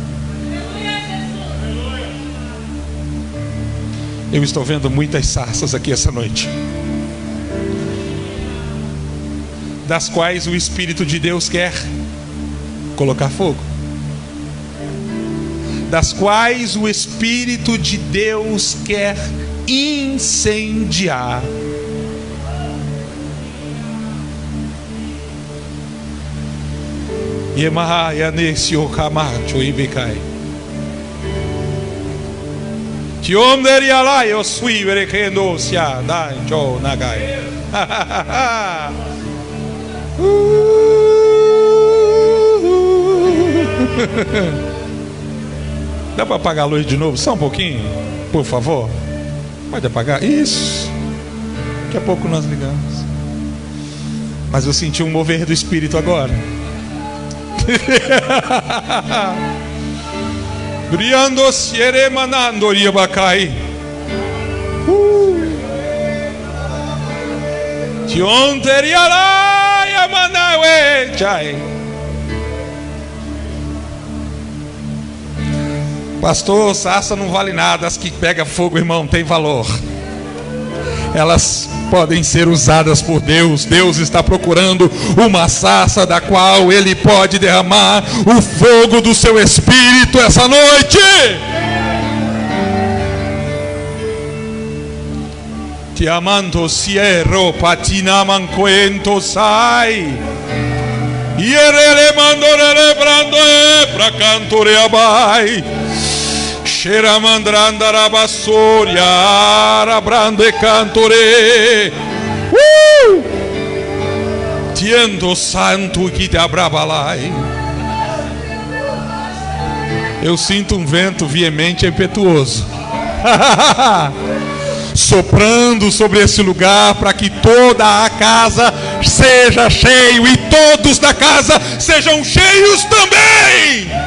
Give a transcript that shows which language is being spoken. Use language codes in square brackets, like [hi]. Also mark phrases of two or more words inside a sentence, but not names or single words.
[pt] Eu estou vendo muitas sarças aqui essa noite, das quais o Espírito de Deus quer colocar fogo, das quais o Espírito de Deus quer incendiar. Yemaha nesse o camacho ibikai. Tiomderi ala eu sui verekendo sia dai jo nagai. Dá para apagar a luz de novo? Só um pouquinho, por favor. Pode apagar? Isso. Daqui a pouco nós ligamos. Mas eu senti um mover do Espírito agora. Briando siere manando riabacai. Tionteriala yamanawe chai. Pastor, sarça não vale nada. As que pega fogo, irmão, tem valor. Elas podem ser usadas por Deus. Deus está procurando uma sarça da qual Ele pode derramar o fogo do seu Espírito essa noite. Ti amando sierro patina mancoento sai. Ierele mandorele brando pra cantore abai. Shera mandranda rabassoria rabrande cantore. Tiendo santo que te abrabalai. Eu sinto um vento veemente e impetuoso soprando sobre esse lugar, para que toda a casa seja cheia e todos da casa sejam cheios também.